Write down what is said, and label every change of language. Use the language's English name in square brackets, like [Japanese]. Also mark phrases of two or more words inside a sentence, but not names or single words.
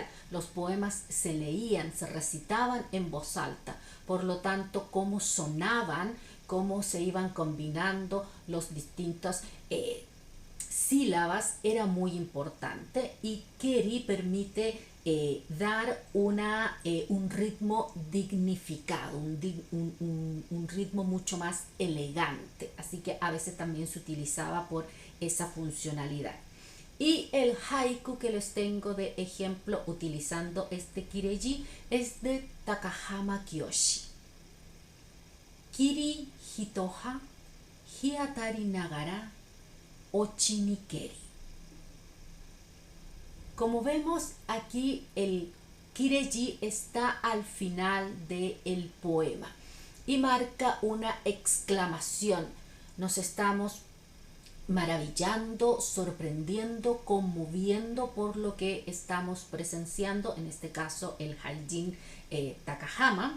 [Spanish] Los poemas se leían, se recitaban en voz alta, por lo tanto cómo sonaban, cómo se iban combinando los distintos sílabas era muy importante, y keri permite dar un ritmo dignificado, un ritmo mucho más elegante, así que a veces también se utilizaba por esa funcionalidad. Y el haiku que les tengo de ejemplo utilizando este kireji es de Takahama Kiyoshi. [Japanese] 桐一葉日当りながら落ちにけり. [Spanish] Como vemos aquí, el kireji está al final del poema y marca una exclamación. Nos estamos maravillando, sorprendiendo, conmoviendo por lo que estamos presenciando, en este caso el Haijin Takahama.